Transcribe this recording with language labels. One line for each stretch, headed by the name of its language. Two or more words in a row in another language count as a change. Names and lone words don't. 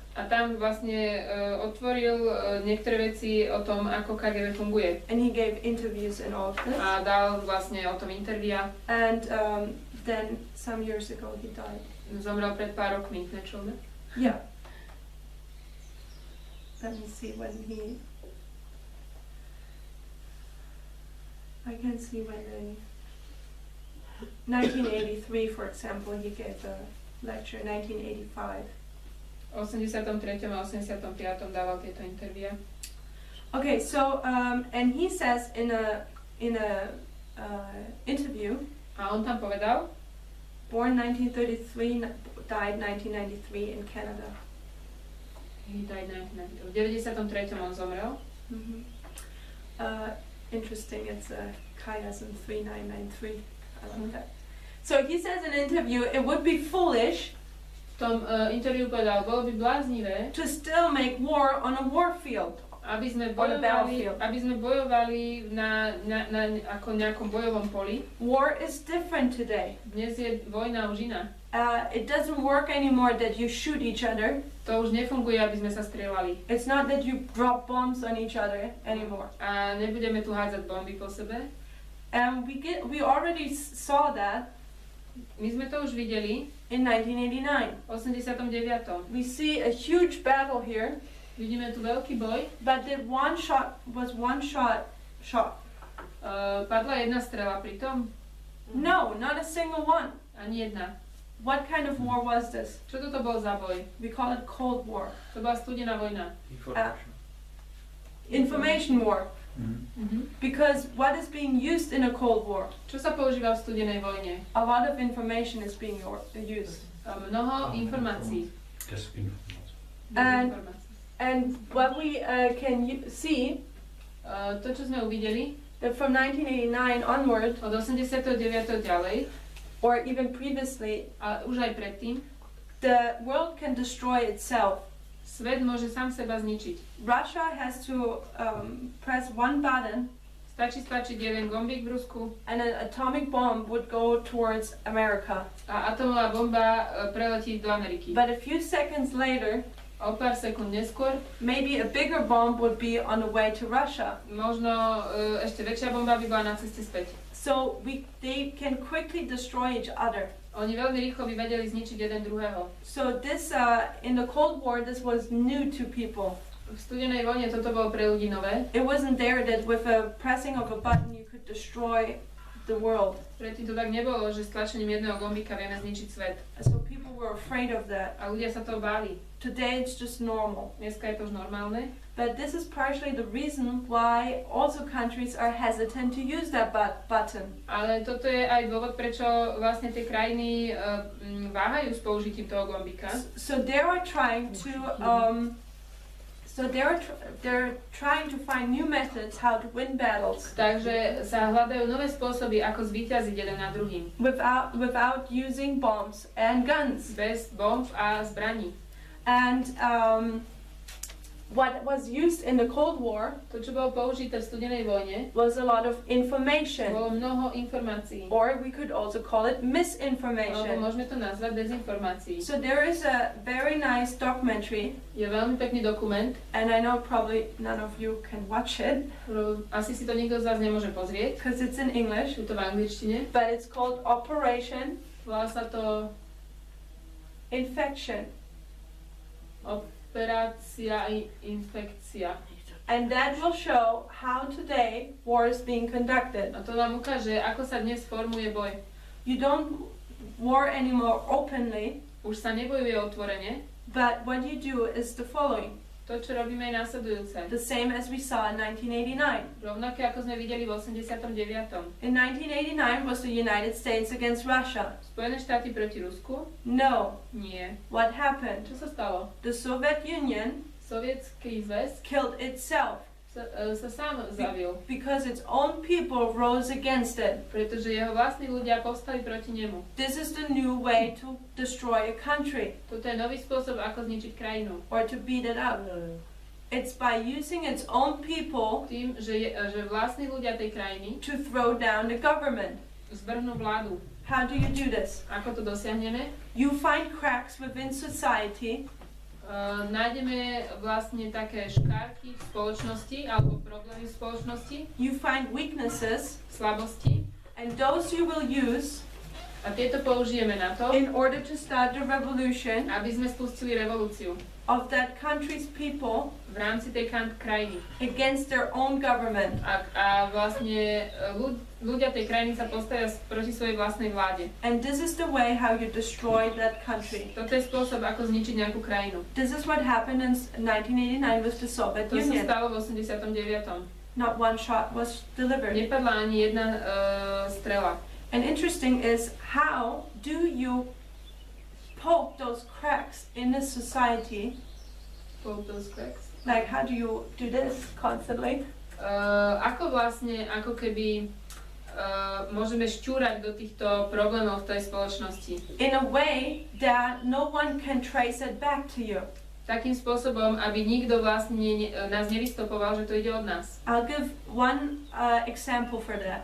Slovak: A tam vlastne otvoril niektoré veci o tom, ako KGB funguje.
English: And he gave interviews and all of this.
Slovak: A dal vlastne o tom intervia.
English: And then some years ago he died.
Slovak: Zomrel pred pár rokmi, nečul, ne?
English: Yeah. Let me see when he... I can see when in 1983, for example, he gave a lecture, 1985.
Slovak: V 83. a 85. dával tieto intervia.
English: Okay, so and he says in a interview,
Slovak: A on tam povedal,
English: born 1933, died 1993 in Canada. he died 1990.
Slovak: V 93. on zomrel. Mm-hmm.
English: Interesting, it's chiasm 3993. I like that. So he says in an interview, it would be foolish
Slovak: V tom interviu povedal, bolo by bláznivé,
English: to still make war on a war field.
Slovak: aby sme
English: On a battlefield.
Slovak: bojovali na ako nejakom bojovom poli.
English: War is different today.
Slovak: Dnes je vojna už iná.
English: It doesn't work anymore that you shoot each other.
Slovak: To už nefunguje, aby sme sa strieľali.
English: It's not that you drop bombs on each other anymore.
Slovak: A nebudeme tu hádzať bomby po sebe.
English: And we already saw that
Slovak: My sme to už videli
English: in 1989.
Slovak: v 89.
English: We see a huge battle here,
Slovak: Vidíme tu veľký boj.
English: but the one shot.
Slovak: Padla jedna strela pritom?
English: No, not a single one.
Slovak: Ani jedna.
English: What kind of war was this?
Slovak: Čo toto bol za boj?
English: We call it Cold War.
Slovak: To bola studená vojna.
English: Information war. Mhm. Because what is being used in a Cold War?
Slovak: Čo sa používa v studenej vojne?
English: A lot of information is being used.
Slovak: Mnoho informácií.
English: And what we can see,
Slovak: To, čo sme uvideli,
English: that from 1989 onward,
Slovak: od 89. ďalej,
English: or even previously,
Slovak: a už aj predtým,
English: the world can destroy itself.
Slovak: svet môže sám seba zničiť.
English: Russia has to press one button,
Slovak: Stačí stlačiť jeden gombík v Rusku
English: and an atomic bomb would go towards America.
Slovak: a atomová bomba preletí do Ameriky.
English: But a few seconds later,
Slovak: O pár sekúnd neskôr
English: maybe a bigger bomb would be on the way to Russia.
Slovak: možno ešte väčšia bomba by bola na ceste späť.
English: So they can quickly destroy each other.
Slovak: Oni veľmi rýchlo by vedeli zničiť jeden druhého.
English: So this, in the Cold War, this was new to people.
Slovak: V studenej vojne toto bolo pre ľudí nové.
English: It wasn't there that with a pressing of a button you could destroy the world.
Slovak: Predtým to tak nebolo, že s tlačením jedného gombíka vieme zničiť svet.
English: So people were afraid of that.
Slovak: A ľudia sa toho báli.
English: Today it's just normal.
Slovak: Dneska je to už normálne.
English: But this is partially the reason why also countries are hesitant to use that button.
Slovak: Ale toto je aj dôvod, prečo vlastne tie krajiny váhajú s použitím toho gombíka.
English: So they are trying to they're trying to find new methods how to win battles
Slovak: Takže sa hľadajú nové spôsoby, ako zvíťaziť jeden nad druhým.
English: without using bombs and guns.
Slovak: Bez bomb a zbraní.
English: And what was used in the Cold War
Slovak: To, čo bolo použité v studenej vojne,
English: was a lot of information,
Slovak: bolo mnoho informácií.
English: or we could also call it
Slovak: Alebo
English: misinformation.
Slovak: môžeme to nazvať dezinformácií.
English: So there is a very nice documentary,
Slovak: Je veľmi pekný dokument,
English: and I know probably none of you can watch it
Slovak: asi si to nikto z vás nemôže pozrieť,
English: because it's in English,
Slovak: je to v angličtine.
English: but it's called Operation
Slovak: Volá sa to
English: Infection.
Slovak: Operácia infekcia.
English: And that will show how today war is being conducted.
Slovak: A to nám ukáže, ako sa dnes formuje boj.
English: You don't war anymore openly,
Slovak: Už sa nebojuje otvorene,
English: but what you do is the following.
Slovak: to, čo robíme, je následujúce.
English: The same as we saw in 1989.
Slovak: Rovnaké, ako sme videli v 89.
English: In 1989 was the United States against Russia.
Slovak: Spojené štáty proti Rusku?
English: No.
Slovak: Nie.
English: What happened?
Slovak: Čo sa stalo?
English: The Soviet Union
Slovak: Sovietský zväz
English: killed itself
Slovak: sa sám zabil,
English: because its own people rose against it.
Slovak: pretože jeho vlastní ľudia povstali proti nemu.
English: This is the new way to destroy a country
Slovak: Toto je nový spôsob, ako zničiť krajinu.
English: or to beat it up. It's by using its own people
Slovak: Tým, že vlastní ľudia tej krajiny
English: to throw down the government.
Slovak: zvrhnú vládu.
English: How do you do this?
Slovak: Ako to dosiahneme?
English: You find cracks within society
Slovak: Nájdeme vlastne také škárky v spoločnosti alebo problémy v spoločnosti,
English: you find weaknesses,
Slovak: slabosti
English: and those you will use
Slovak: a tieto použijeme na to,
English: in order to start the revolution
Slovak: aby sme spustili revolúciu
English: of that country's people
Slovak: v rámci tej krajiny.
English: against their own government.
Slovak: A vlastne ľudia tej krajiny sa postavia proti svojej vlastnej vláde.
English: And this is the way how you destroy that country.
Slovak: Toto je spôsob, ako zničiť nejakú krajinu.
English: This is what happened in 1989 with the Soviet
Slovak: To sa
English: Union.
Slovak: stalo v 89.
English: Not one shot was delivered.
Slovak: Nepadla ani jedna strela.
English: And interesting is, how do you poke those cracks in the society? Poke those cracks. Like, how do you do this constantly?
Slovak: Ako vlastne, ako keby môžeme šťúrať do týchto problémov v tej spoločnosti.
English: In a way that no one can trace it back to you.
Slovak: Takým spôsobom, aby nikto vlastne nás nevystopoval, že to ide od nás.
English: I'll give one example for that.